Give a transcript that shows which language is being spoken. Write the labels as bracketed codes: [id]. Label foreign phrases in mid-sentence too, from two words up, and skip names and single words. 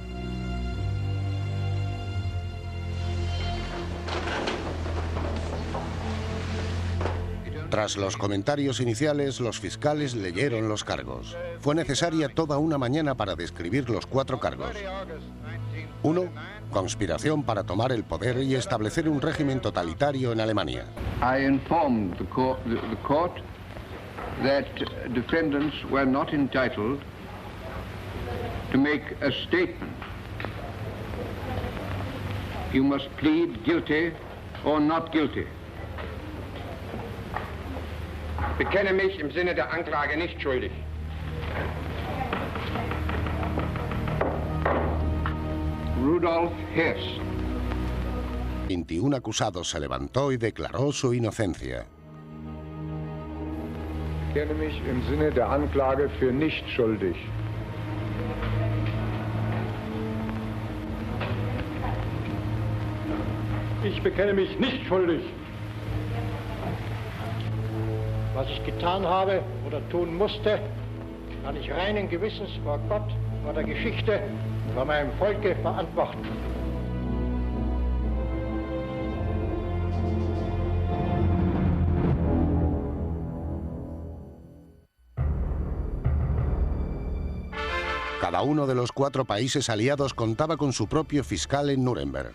[es] Tras los comentarios iniciales, los fiscales leyeron los cargos. Fue necesaria toda una mañana para describir los 4 cargos. 1. Conspiración para tomar el poder y establecer un régimen totalitario en Alemania. [en] I informed the court that defendants were not entitled to make a statement. You must plead guilty or not guilty. [de] Bekenne mich im Sinne der Anklage nicht schuldig. Rudolf Hess. [es] 21 acusados se levantó y declaró su inocencia. [de] Bekenne mich im Sinne der Anklage für nicht schuldig. Ich bekenne mich nicht schuldig. Was ich getan habe oder tun musste, kann ich reinen Gewissens vor Gott, vor der Geschichte, vor meinem Volke verantworten. [es] Cada uno de los 4 países aliados contaba con su propio fiscal en Nuremberg.